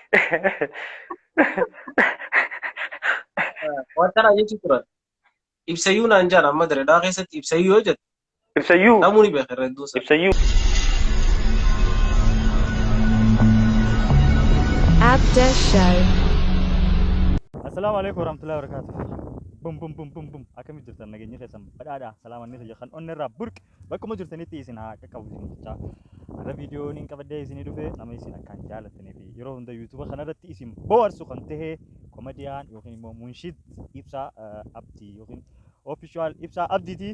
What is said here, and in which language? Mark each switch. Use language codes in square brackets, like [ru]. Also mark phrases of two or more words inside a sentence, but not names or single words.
[om] Wantara jechuudha. Ibsayyuu naan jaan amma dareedhaa keessatti ibsayyuu yoo jettu. Ibsayyuu. Namoonni beekan redduu sana. Ibsayyuu. Abda Show. [ar] السلام عليكم ورحمة الله وبركاته. Bum bum bum bum bum. [om] Akkam jirtan nageenya keessan badhaadha. Salaamanni isa kan onni irraa burq. Bakkuma jirtanitti isin haa qaqqabu isin jecha. Har'a viidiyoon hin qabadee isinii dhufe nama isin akkaan jaalatanii fi yeroo hunda yuutuuba kanarratti isin bohaarsu kan tahe koomediyaan yookiin immoo Munshid Ibsaa Abdii yookiin official Ibsaa Abdiiti.